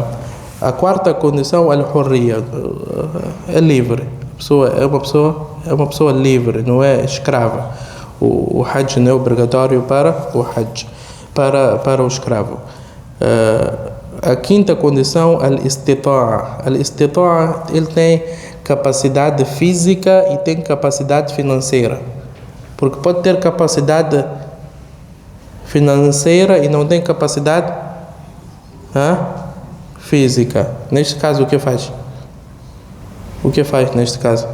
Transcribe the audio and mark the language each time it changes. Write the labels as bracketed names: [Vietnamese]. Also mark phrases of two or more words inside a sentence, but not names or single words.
[Portuguese] A quarta condição, al-Hurriya, é livre. É uma pessoa livre, não é escrava. O Hajj não é obrigatório para o Hajj, para o escravo. A quinta condição, al-Istita'a. Al-Istita'a, ele tem capacidade física e tem capacidade financeira. Porque pode ter capacidade financeira e não tem capacidade física. Neste caso, o que faz? O que faz neste caso?